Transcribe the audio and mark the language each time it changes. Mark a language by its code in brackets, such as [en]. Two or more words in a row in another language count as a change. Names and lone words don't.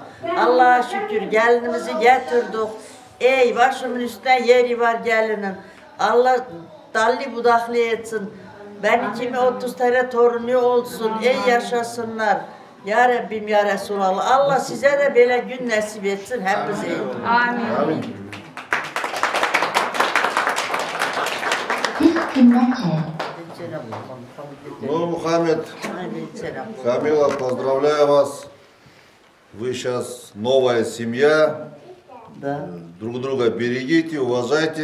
[tr] Allah'a şükür gelinimizi getirdik. Ey başımın üstüne yeri var gelinin. Allah dalli budaklı etsin. Ben 30 tane torunu olsun. Ey yaşasınlar. Ya Rabbim ya Resulallah. Allah size de böyle gün nasip etsin hepimize. Amin. Amin. [ru] Ну, Мухаммед, Камила, поздравляю вас. Вы сейчас новая семья. Да. Друг друга берегите, уважайте.